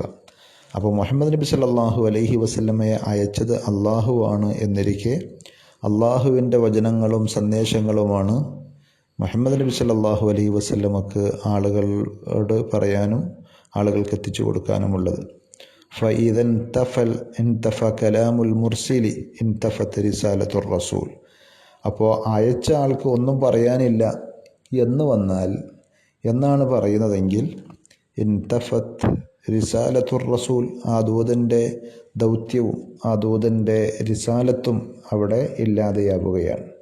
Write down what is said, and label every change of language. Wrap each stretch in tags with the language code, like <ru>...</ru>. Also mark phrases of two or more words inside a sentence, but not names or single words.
<ml>അപ്പോൾ മുഹമ്മദ് നബി</ml> <ar>صلى الله عليه وسلم</ar> <ml>അയച്ചത് അള്ളാഹുവാണ് എന്നിരിക്കെ അള്ളാഹുവിൻ്റെ വചനങ്ങളും സന്ദേശങ്ങളുമാണ് മുഹമ്മദ് നബി</ml> <ar>صلى الله عليه وسلم</ar> <ml>ആളുകളോട് പറയാനും ആളുകൾക്ക് എത്തിച്ചു കൊടുക്കാനുമുള്ളത്.</ml> <ar>فإذا انتفى كلام المرسل انتفت رسالة الرسول.</ar> <ml>അപ്പോൾ അയച്ച ആൾക്ക് ഒന്നും പറയാനില്ല എന്ന് വന്നാൽ എന്നാണ് പറയുന്നതെങ്കിൽ</ml> <ar>انتفت رسالة الرسول,</ar> <ml>ആ ദൂതൻ്റെ ദൗത്യവും ആ ദൂതൻ്റെ റിസാലത്തും അവിടെ ഇല്ലാതെയാവുകയാണ്.</ml>